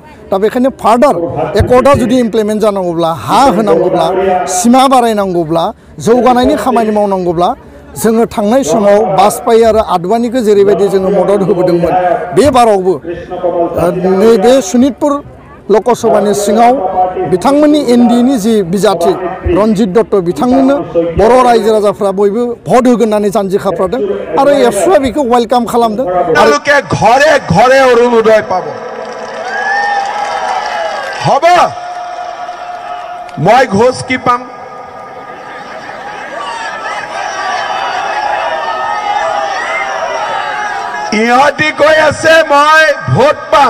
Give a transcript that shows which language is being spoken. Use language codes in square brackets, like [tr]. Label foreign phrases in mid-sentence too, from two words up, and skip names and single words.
[brx] दा बेखायनो [en] further accord [brx] जुदि इमप्लिमेन्ट जानांगौब्ला, हा होनांगौब्ला, सिमा बारायनांगौब्ला, जौगानायनि खामानि मावनांगौब्ला, जोङो थांनाय समाव बाजपेयी आरो आडवाणीखौ जेरैबायदि जोङो मदद होबोदोंमोन, बे बारावबो नैबे सनितपुर लकसभानि सिङाव बिथांमोननि NDAनि जि बिजाथि रन्जित दत्त बिथांमोननो बर' रायजो राजाफ्रा बयबो भट होगोन होननानै जानजि खाफ्रादों, आरो एबसुआ बेखौ वेलकाम खालामदों। [as] তেওঁলোকে ঘৰে ঘৰে অৰুণোদয় পাব। হ'ব, মই ঘোষ কি পাম? ইহঁতি কৈ আছে মই ভোট পাম।